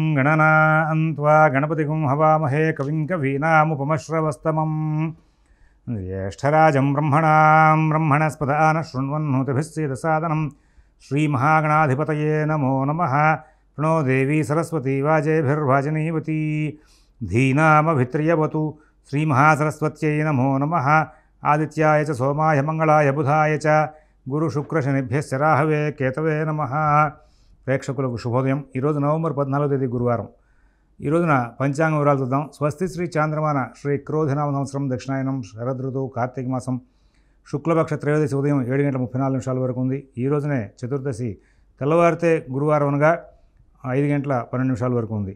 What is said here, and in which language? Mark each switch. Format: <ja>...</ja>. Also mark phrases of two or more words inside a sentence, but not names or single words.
<sa>गणनान्त्वा गणपतिगुं हवामहे कविं कवीनामुपमश्रवस्तमं ज्येष्ठराजं ब्रह्मणस्पदान शृण्वन्नोतिभिः सीदसादनं श्रीमहागणाधिपतये नमो नमः। प्रणो देवी सरस्वती वाजेभिर्वाजनीवती धीनामभित्र्यवतु श्रीमहासरस्वत्यै नमो नमः। आदित्याय च सोमाय मंगलाय बुधाय च गुरुशुक्रशनिभ्यश्च राहवे केतवे नमः।</sa> <te>ప్రేక్షకులకు శుభోదయం। ఈరోజు నవంబర్ 14వ తేదీ గురువారం। ఈ రోజున పంచాంగ వివరాలు చూద్దాం। స్వస్తి శ్రీ చాంద్రమాన శ్రీ క్రోధినామ సంవత్సరం దక్షిణాయనం శరదృతువు కార్తీక మాసం శుక్లపక్ష త్రయోదశి ఉదయం 7:34 వరకు ఉంది। ఈ రోజునే చతుర్దశి తెల్లవారితే గురువారం అనగా 5:12 వరకు ఉంది।</te>